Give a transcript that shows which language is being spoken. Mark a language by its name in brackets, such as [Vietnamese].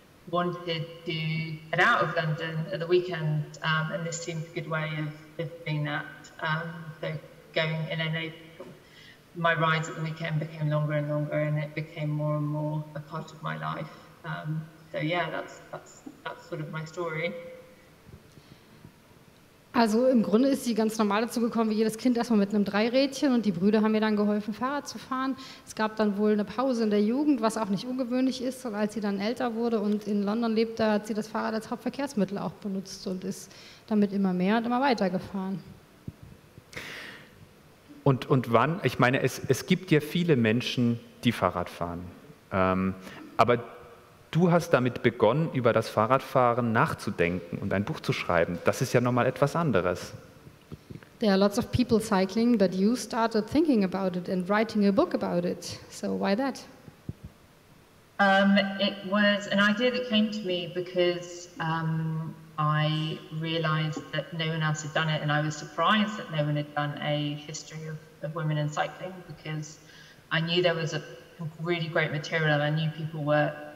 [English] wanted to get out of London at the weekend, and this seemed a good way of doing that. So going in and out, my rides at the weekend became longer and longer, and it became more and more a part of my life. So yeah, that's sort of my story. [German] Also im Grunde ist sie ganz normal dazu gekommen, wie jedes Kind, erstmal mit einem Dreirädchen, und die Brüder haben mir dann geholfen, Fahrrad zu fahren. Es gab dann wohl eine Pause in der Jugend, was auch nicht ungewöhnlich ist, und als sie dann älter wurde und in London lebte, hat sie das Fahrrad als Hauptverkehrsmittel auch benutzt und ist damit immer mehr und immer weiter gefahren. Und wann, ich meine, es gibt ja viele Menschen, die Fahrrad fahren, aber du hast damit begonnen, über das Fahrradfahren nachzudenken und ein Buch zu schreiben. Das ist ja nochmal etwas anderes. [English] There are lots of people cycling, but you started thinking about it and writing a book about it. So why that? It was an idea that came to me because I realised that no one else had done it, and I was surprised that no one had done a history of women in cycling, because I knew there was a really great material, and I knew people were